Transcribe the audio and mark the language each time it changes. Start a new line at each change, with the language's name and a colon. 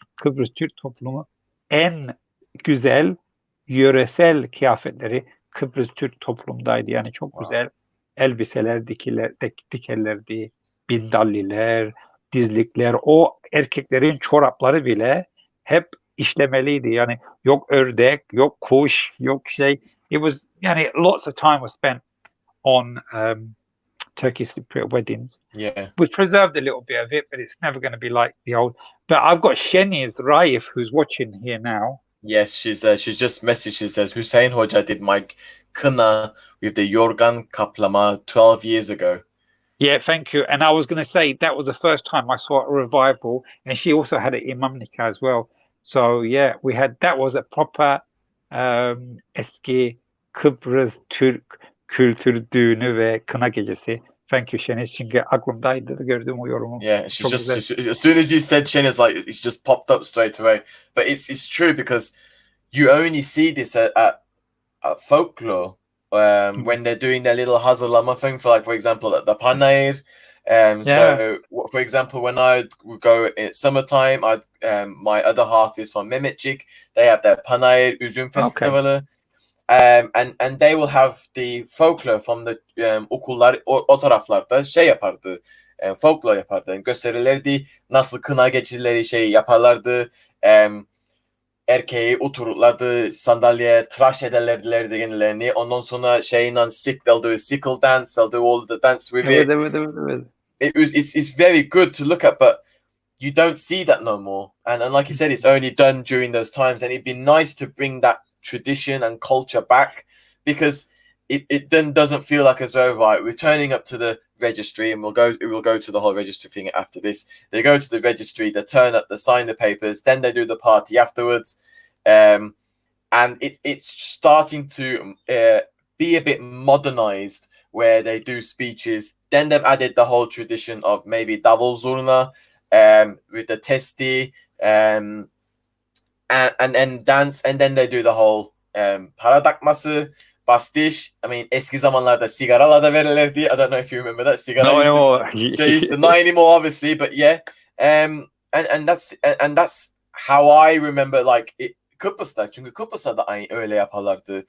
Turkish: Kıbrıs Türk toplumu en güzel yöresel kıyafetleri Kıbrıs Türk toplumdaydı. Yani çok güzel elbiseler dikerlerdi, bindalliler, dizlikler. O erkeklerin çorapları bile hep işlemeliydi. Yani yok ördek, yok kuş, yok şey.
English: It was yani lots of time was spent on Turkish Cypriot weddings. Yeah. We preserved a little bit of it, but it's never going to be like the old. But I've got Sheniz Raif who's watching here now. Yes, she's just messaged. She says Hussain Hoca did my kına with the yorgan kaplama 12 years ago. Yeah, thank you. And I was going to say that was the first time I saw a revival, and she also had an imam nikah as well. So yeah, that was a proper
Turkish: eski Kıbrıs Türk kültür düğünü ve kına gecesi.
English: Thank you
Turkish: Şeniz, çünkü aklımdaydı gördüğüm o yorumu.
English: Yeah, as soon as you said Sheniz, like it just popped up straight away. But it's true because you only see this at folklore when they're doing their little hazırlama thing for example at the panayır. So for example, when I would go in summertime, my other half is from Mehmetçik. They have their
Turkish: panayır üzüm festivali.
English: And they will have the folklore from the
Turkish: okullar o taraflarda şey yapardı. Folklore yapardı. Gösterirlerdi. Nasıl kına geceleri şey yaparlardı. Erkeği otururlardı sandalyeye, tıraş ederlerdi kendilerini. Ondan sonra
English: they'll do a sickle dance, they'll do all the dance with it.
Turkish: Evet.
English: It's very good to look at, but you don't see that no more. And like you said, it's only done during those times, and it'd be nice to bring that tradition and culture back, because it then doesn't feel like as though, right, we're turning up to the registry, and we'll go to the whole registry thing after this. They go to the registry, they turn up, they sign the papers, then they do the party afterwards, and it's starting to be a bit modernized, where they do speeches. Then they've added the whole tradition of maybe davul zurna with the testi, and then dance, and then they do the whole para takması, bastiş.
Turkish: I mean, eski zamanlarda sigaralar da verirlerdi.
English: I don't know if you remember that. Sigara not anymore, obviously, but yeah. And that's how I remember, like Kıbrıs'ta,
Turkish: çünkü Kıbrıs'ta da öyle yaparlardı.